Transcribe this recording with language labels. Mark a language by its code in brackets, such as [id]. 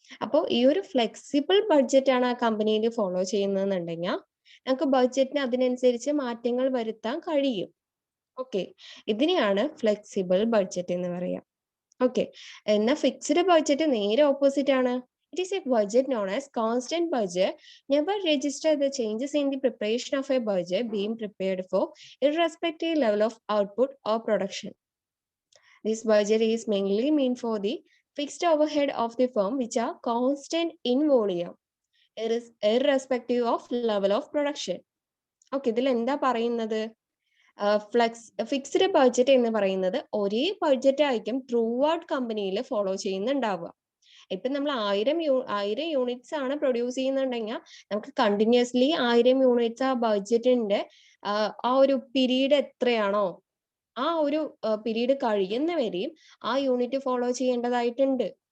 [ml] അപ്പോൾ ഈ ഒരു ഫ്ലെക്സിബിൾ ബഡ്ജറ്റ് ആണ് ആ കമ്പനിയിൽ ഫോളോ ചെയ്യുന്നതെന്നുണ്ടെങ്കിൽ നമുക്ക് ബഡ്ജറ്റിന് അതിനനുസരിച്ച് മാറ്റങ്ങൾ വരുത്താൻ കഴിയും. ഓക്കെ, ഇതിനെയാണ് ഫ്ലെക്സിബിൾ ബഡ്ജറ്റ് എന്ന് പറയാം. ഓക്കെ, എന്നാൽ ഫിക്സ്ഡ് ബഡ്ജറ്റ് നേരെ ഓപ്പോസിറ്റ് ആണ്. [en] It is a budget known as constant budget. Never register the changes in the preparation of a budget being prepared for irrespective level of output or production. This budget is mainly meant for the fixed overhead of the firm which are constant in volume irrespective of level of production. [ml] Okay, ഇതിൽ എന്താ പറയുന്നത്? Fixed budget എന്ന് പറയുന്നത് ഒരേ budget ആയിരിക്കും through out കമ്പനിയിൽ follow ചെയ്യുന്നുണ്ടാവുക. ഇപ്പൊ നമ്മൾ 1000 യൂണിറ്റ്സ് ആണ് പ്രൊഡ്യൂസ് ചെയ്യുന്നുണ്ടെങ്കിൽ നമുക്ക് കണ്ടിന്യൂസ്ലി 1000 യൂണിറ്റ്സ് ആ ബഡ്ജറ്റിന്റെ ആ ഒരു പീരീഡ് എത്രയാണോ ആ ഒരു പീരീഡ് കഴിയുന്നവരെയും ആ യൂണിറ്റ് ഫോളോ ചെയ്യേണ്ടതായിട്ടുണ്ട്.